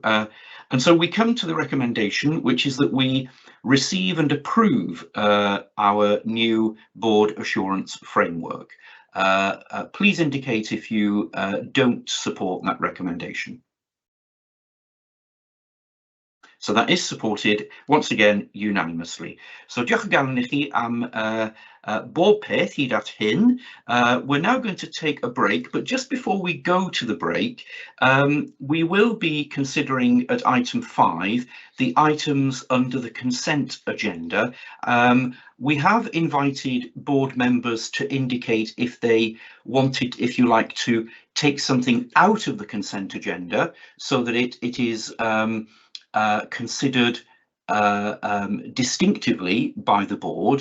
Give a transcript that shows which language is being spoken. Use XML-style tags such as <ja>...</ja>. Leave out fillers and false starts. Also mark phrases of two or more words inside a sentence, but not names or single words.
<en>And so we come to the recommendation, which is that we receive and approve our new board assurance framework. Please indicate if you don't support that recommendation. So that is supported, once again, unanimously.</en> <cy>So diolch yn galon I chi am bob peth hyd at hyn.</cy> <en>We're now going to take a break, but just before we go to the break, we will be considering at item 5 the items under the consent agenda. We have invited board members to indicate if they wanted, if you like, to take something out of the consent agenda so that it is considered distinctively by the board.</en>